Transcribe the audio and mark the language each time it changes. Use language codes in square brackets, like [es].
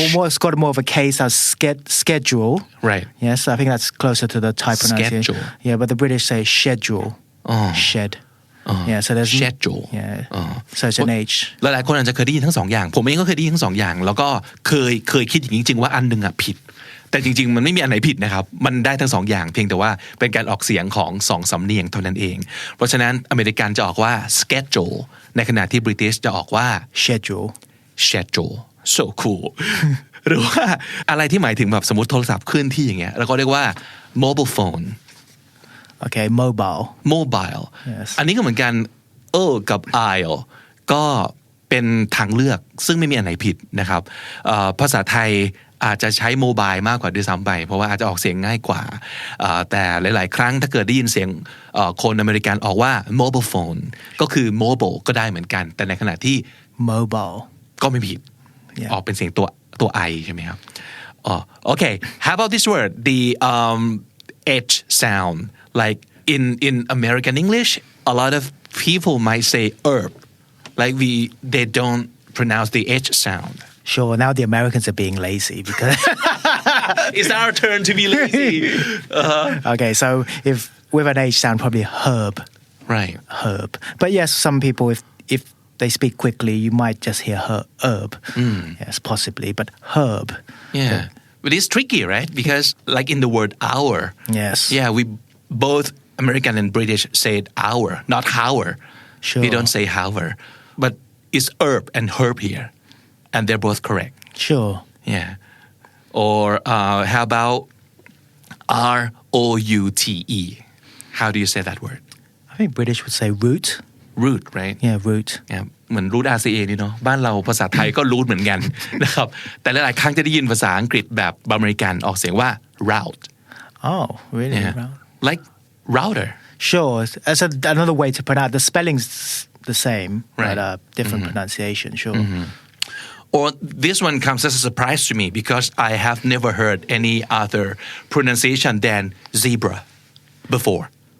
[en] It's got more of a case as schedule. Right. Yes, I think that's closer to the Thai pronunciation. Schedule. Yeah, but the British say schedule. Shed. Yeah, so there's schedule. Yeah. So it's an H. [th] หลายๆคนอาจจะเคยได้ยินทั้งสองอย่างผมเองก็เคยได้ยินทั้งสองอย่างแล้วก็เคยคิดอย่างนี้จริงๆว่าอันนึงผิดแต่จริงๆมันไม่มีอันไหนผิดนะครับมันได้ทั้งสองอย่างเพียงแต่ว่าเป็นการออกเสียงของสองสำเนียงเท่านั้นเองเพราะฉะนั้นอเมริกันจะออกว่า schedule ในขณะที่ British จะออกว่า schedule [en] so cool [th] หรือว่าอะไรที่หมายถึงแบบสมมติโทรศัพท์เคลื่อนที่อย่างเงี้ยแล้วก็เรียกว่า mobile phone [en] Okay, mobile. Yes. [th] อันนี้ก็เหมือนกันกับ I'll ก็เป็นทางเลือกซึ่งไม่มีอันไหนผิดนะครับภาษาไทยอาจจะใช้โมบายมากกว่าด้วยซ้ำไปเพราะว่าอาจจะออกเสียงง่ายกว่าแต่หลายๆครั้งถ้าเกิดได้ยินเสียงคนอเมริกันออกว่า mobile phone ก็คือ mobile ก็ได้เหมือนกันแต่ในขณะที่ [en] Mobile. [th] ก็ไม่ผิด ออกเป็นเสียงตัว I ใช่ไหมครับ [en] Okay how about this word the H sound like in American English a lot of people might say herb like they don't pronounce the H sound Sure, now the Americans are being lazy because it's our turn to be lazy Okay, so if with an H sound probably herb right but yes some people if they speak quickly you might just hear herb yes possibly but herb yeah but it's tricky right because like in the word hour yes yeah we both American and British say it hour not hour sure we don't say hour but it's herb and herb here and they're both correct sure yeah or how about R-O-U-T-E how do you say that word I think British would say root root right yeah root [th] เหมือน root RCA นี่เนาะบ้านเราภาษาไทยก็ root เหมือนกันนะครับแต่หลายๆครั้งจะได้ยินภาษาอังกฤษแบบอเมริกันออกเสียงว่า route [en] oh really yeah. route like router sure as another way to pronounce the spelling's the same right. but different pronunciation sure or this one comes as a surprise to me because I have never heard any other pronunciation than zebra before